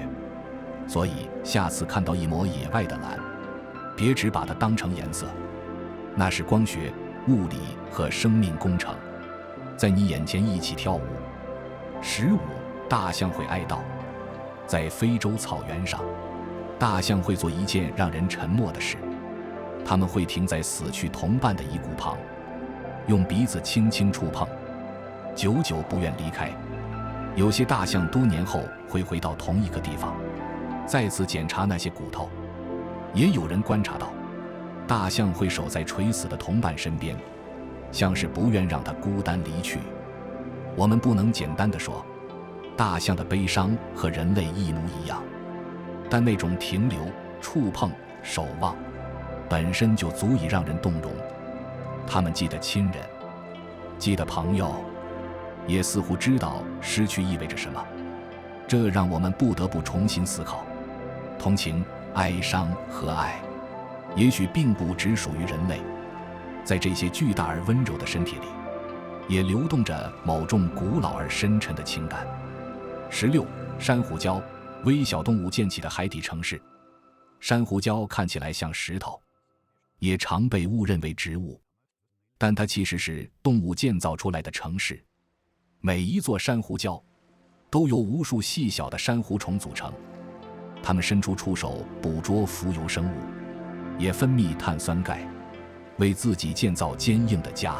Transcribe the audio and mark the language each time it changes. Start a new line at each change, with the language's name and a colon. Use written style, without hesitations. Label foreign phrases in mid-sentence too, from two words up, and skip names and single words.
Chinese: 所以下次看到一抹野外的藍，別只把它當成顏色，那是光學、物理和生命工程在你眼前一起跳舞。15. 大象會哀悼。在非洲草原上，大象會做一件讓人沉默的事，它們會停在死去同伴的遺骨旁，用鼻子輕輕觸碰，久久不願離開。有些大象多年後會回到同一個地方，再次檢查那些骨頭。也有人觀察到，大象會守在垂死的同伴身邊，像是不願讓他孤單離去。我們不能簡單地說，大象的悲傷和人類一模一樣，但那種停留、觸碰、守望，本身就足以讓人動容。他們記得親人，記得朋友，也似乎知道失去意味着什麼。這讓我們不得不重新思考，同情、哀傷和愛，也許並不只屬於人類。在這些巨大而溫柔的身體裡，也流動着某種古老而深沉的情感。16. 珊瑚礁，微小動物建起的海底城市。珊瑚礁看起来像石頭，也常被誤認為植物，但它其實是動物建造出來的城市。每一座珊瑚礁都由無數細小的珊瑚蟲組成， 它們伸出觸手捕捉浮游生物，也分泌碳酸鈣，為自己建造堅硬的家。